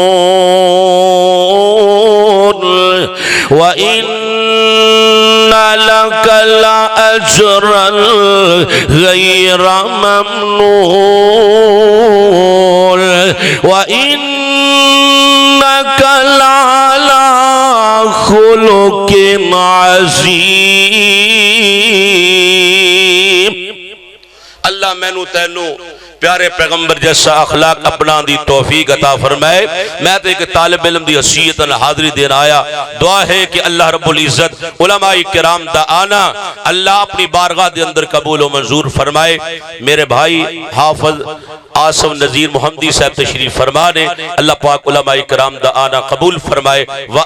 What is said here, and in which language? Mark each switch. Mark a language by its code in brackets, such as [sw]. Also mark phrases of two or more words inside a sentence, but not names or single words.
[ar] وَإِنَّ لك لأجرا غير ممنون وإنك لعلى خلق عظيم۔ [pa] اللہ مینو تینو پیارے پیغمبر جیسا اخلاق اپنا دی توفیق عطا فرمائے۔ میں تو ایک طالب علم دی حیثیت حاضری دینا آیا، دعا ہے کہ اللہ رب العزت علماء کرام دا آنا اللہ اپنی بارگاہ دے اندر قبول و منظور فرمائے۔ میرے بھائی حافظ آصف نذیر محمدی صاحب تشریف فرما نے، اللہ پاک علماء کرام دا آنا قبول فرمائے۔